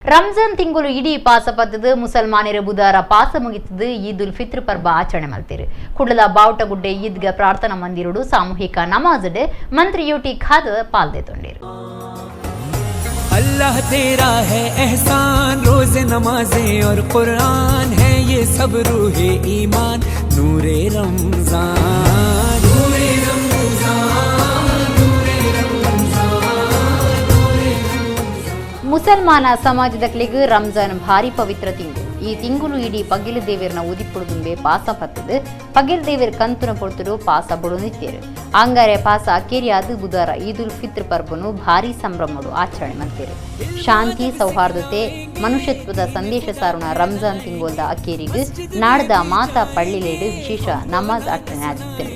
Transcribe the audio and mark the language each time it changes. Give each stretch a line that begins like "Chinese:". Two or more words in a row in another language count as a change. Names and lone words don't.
Tulu: ರಂಜಾನ್ ತಿಂಗಳು ಇಡೀ ಪಾಸ ಪತ್ತದು ಮುಸಲ್ಮಾನರ ಬುಧವಾರ ಪಾಸ ಮುಗಿತದು ಈದ್ ಉಲ್ ಫಿತ್ರ್ ಪರ್ಬ ಆಚರಣೆ ಮಾಡ್ತೀರಿ. ಕುಡ್ಲದ ಬಾವುಟಗುಡ್ಡೆ ಈದ್ಗಾ ಪ್ರಾರ್ಥನಾ ಮಂದಿರಡು ಸಾಮೂಹಿಕ ನಮಾಜ್ ಮಂತ್ರಿ ಯುಟಿ ಖಾದರ್ ಪಾಲ್ಗೊಂಡಿರು.
Hindi: अल्लाह तेरा है एहसान, रोज़ नमाज़ें और कुरान है ये सब रूहे ईमान, नूरे रमज़ान नूरे रमज़ान नूरे रमज़ान नूरे रमज़ान.
Tulu: ಮುಸಲ್ಮಾನ ಸಮಾಜದಕ್ಲಿಗ್ ರಂಜಾನ್ ಭಾರಿ ಪವಿತ್ರ ತಿಂಗಳು. ಈ ತಿಂಗಳು ಇಡೀ ಪಗಿಲ್ ದೇವರನ ಉದಿಪುಡುದುಂಬೆ ಪಾಸ ಪತ್ತದು ಪಗಿಲ್ ದೇವರ ಕಂತುನ ಪೊಡ್ತುಡು ಪಾಸ ಬುಡು ನಿತ್ಯರು. ಅಂಗಾರೆ ಪಾಸ ಅಕೇರಿಯಾದ ಬುಧವಾರ ಈದ್ ಉಲ್ ಫಿತ್ರ್ ಪರ್ಬನು ಭಾರಿ ಸಂಭ್ರಮಡು ಆಚರಣೆ ಮಾಡ್ತೀರಿ. ಶಾಂತಿ ಸೌಹಾರ್ದತೆ ಮನುಷ್ಯತ್ವದ ಸಂದೇಶ ಸಾರುಣ ರಂಜಾನ್ ತಿಂಗೋಲ್ದ ಅಕೇರಿಗೆ ನಾಡ್ದ ಮಾತಾ ಪಳ್ಳಿಲೇಡು ವಿಶೇಷ ನಮಾಜ್ ಆಚರಣೆ ಆಗುತ್ತದೆ.